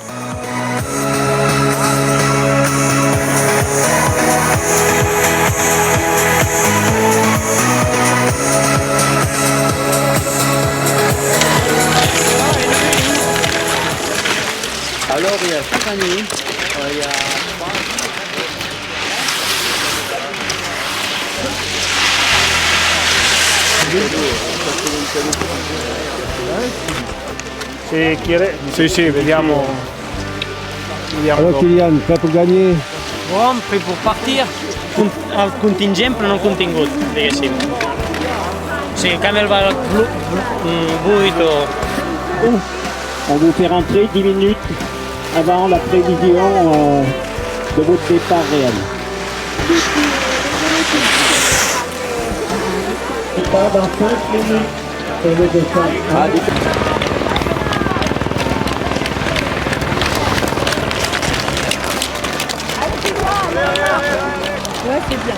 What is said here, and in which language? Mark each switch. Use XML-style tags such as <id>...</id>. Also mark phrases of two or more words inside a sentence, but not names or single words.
<fr>Alors, il y a chaque année, il y a</fr> <it>3. Sì, vediamo.</it> <fr>Alors Kylian, prêt pour gagner? Bon, prêt pour partir.</fr> <ca>El contingent però no el contingut, diguéssim. O sigui, Camel va al club 8 o...</ca> <fr>On vous fait rentrer 10 minutes avant la prévision de votre départ réel. Dans 5 minutes, c'est le départ. Ouais, c'est bien.</fr>